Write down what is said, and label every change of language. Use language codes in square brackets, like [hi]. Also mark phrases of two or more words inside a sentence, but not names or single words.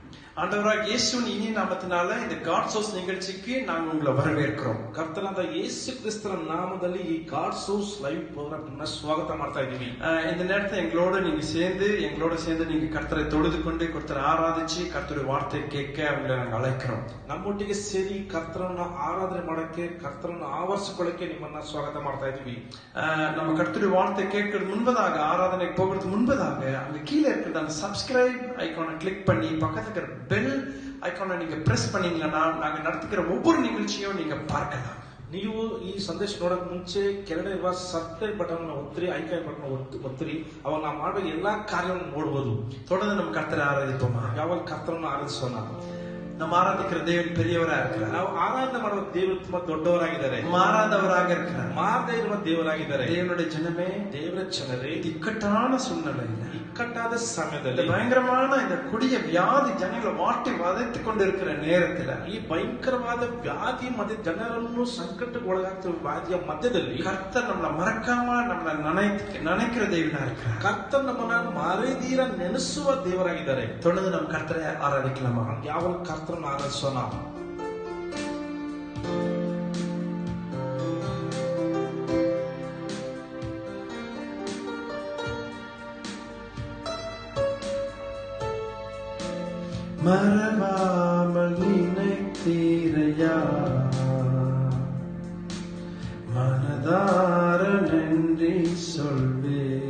[ta] ஆண்டவராகிய இயேசுவின் இனிய நாமத்தினால இந்த காட் சோர்ஸ் நிகழ்ச்சிக்கு நாங்க உங்களை வரவேற்கிறோம். [kn] ಕರ್ತನಾದ ಯೇಸು ಕ್ರಿಸ್ತನ ನಾಮದಲ್ಲಿ ಈ ಗಾಡ್ ಸೋರ್ಸ್ [en] live program [kn] ಸ್ವಾಗತ ಮಾಡ್ತಾ ಇದ್ದೀವಿ. [ta] இந்த நேரத்தை எங்களோட சேர்ந்து நீங்க கர்த்தரை தொழுது கொண்டு கர்த்தரை ஆராதிச்சு கர்த்தருடைய வார்த்தையை கேட்க அவங்களை நாங்க அழைக்கிறோம். [kn] ನಮ್ಮೊಟ್ಟಿಗೆ ಸೇರಿ ಕರ್ತರನ್ನ ಆರಾಧನೆ ಮಾಡಕ್ಕೆ, ಕರ್ತರನ್ನ ಆವರಿಸಿಕೊಳ್ಳಕ್ಕೆ ನಿಮ್ಮನ್ನ ಸ್ವಾಗತ ಮಾಡ್ತಾ ಇದ್ದೀವಿ. [ta] நம்ம கர்த்தருடைய வார்த்தை கேட்கறது முன்பதாக, ஆராதனைக்கு போகிறது முன்பதாக அங்க கீழே இருக்கிற அந்த [en] subscribe icon [ta] கிளிக் பண்ணி பக்கத்துல இருக்கிற [en] bell icon [ta] நீங்க பிரஸ் பண்ணீங்கன்னா நாங்க நடத்துகிற ஒவ்வொரு நிகழ்ச்சியும் நீங்க பார்க்கலாம். [kn] ನೀವು ಈ ಸಂದೇಶ ನೋಡಕ್ ಮುಂಚೆ ಕೆಳಗಡೆ ಇರುವ [en] subscribe button [kn] ಒತ್ತಿರಿ, [en] icon button [kn] ಒತ್ತಿರಿ. ಅವಾಗ ನಾವು ಮಾಡುವ ಎಲ್ಲಾ ಕಾರ್ಯವನ್ನು ನೋಡಬಹುದು. [ta] தொடர்ந்து நம்ம கர்த்தரை ஆராதிப்போமா? [kn] ಯಾವಾಗ ಕರ್ತರನ್ನು ಆರಾಧಿಸೋಣ. [ta] நம்ம ஆராதிக்கிற தேவன் பெரியவரா இருக்கிறார். [kn] ನಾವು ಆರಾಧನೆ ಮಾಡುವ ದೇವರು ತುಂಬಾ ದೊಡ್ಡವರಾಗಿದ್ದಾರೆ, [ta] மாறாதவராக இருக்கிறார், [kn] ಮಾರದೇ ಇರುವ ದೇವರಾಗಿದ್ದಾರೆ. [ta] தேவனுடைய ஜனமே, [kn] ದೇವರ ಜನರೇ, [ta] இக்கட்டான சூழ்நிலையில, [kn] ಇಕ್ಕಟ್ಟಾದ ಸಮಯದಲ್ಲಿ, [ta] பயங்கரமான இந்த கொடிய வியாதி ஜனங்களை வாட்டி வதைத்துக் கொண்டிருக்கிற நேரத்துல, [kn] ಈ ಭಯಂಕರವಾದ ವ್ಯಾಧಿ ಮಧ್ಯೆ ಜನರನ್ನು ಸಂಕಟಕ್ಕೆ ಒಳಗಾಗ್ತಿರುವ ವ್ಯಾಧಿಯ ಮಧ್ಯದಲ್ಲಿ [ta] கர்த்தர் நம்மளை மறக்காம நம்மளை நினைக்கிற தேவனா இருக்கிறார். [kn] ಕರ್ತರ್ ನಮ್ಮನ್ನ ಮರೆದೀರ ನೆನೆಸುವ ದೇವರಾಗಿದ್ದಾರೆ. [ta] தொடர்ந்து நம்ம கர்த்தரை ஆராதிக்கலாமா? [kn] ಯಾವ ಕರ್ತರನ್ನು ಆರಾಧಿಸೋಣ. [ta] மறவாமல் நினைத்தீரையா, மனதார நன்றி சொல்வே.